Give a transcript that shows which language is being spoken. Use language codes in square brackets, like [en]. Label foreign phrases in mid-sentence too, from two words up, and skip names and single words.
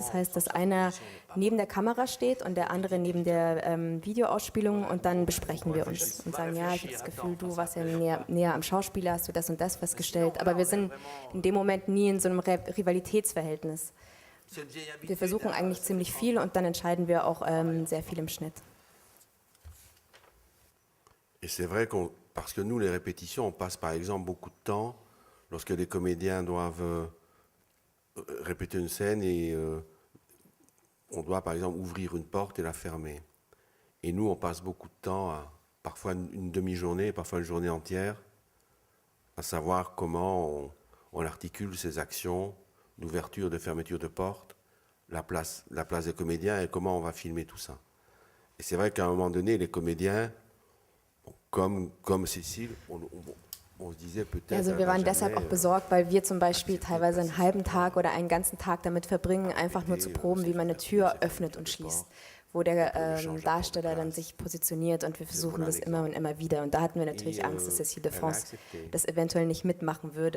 [de] Das heißt, dass einer neben der Kamera steht und der andere neben der Videoausspielung und dann besprechen wir uns und sagen, ja, ich habe das Gefühl, du warst ja näher am Schauspieler, hast du das und das festgestellt. Aber wir sind in dem Moment nie in so einem Rivalitätsverhältnis. Wir versuchen eigentlich ziemlich viel und dann entscheiden wir auch sehr viel im Schnitt. [fr] Et c'est vrai parce que nous, les répétitions, on passe par exemple beaucoup de temps lorsque les comédiens doivent répéter une scène et on doit par exemple ouvrir une porte et la fermer. Et nous, on passe beaucoup de temps, parfois une demi-journée, parfois une journée entière, à savoir comment on articule ces actions d'ouverture, de fermeture de porte, la place des comédiens et comment on va filmer tout ça. Et c'est vrai qu'à un moment donné, les comédiens, comme Cécile, on se disait peut-être. [de] Also wir waren deshalb auch besorgt, weil wir zum Beispiel teilweise einen halben Tag oder einen ganzen Tag damit verbringen, einfach nur zu proben, wie man eine Tür öffnet und schließt, wo der Darsteller dann sich positioniert und wir versuchen das immer und immer wieder. Und da hatten wir natürlich Angst, dass Cécile de France das eventuell nicht mitmachen würde.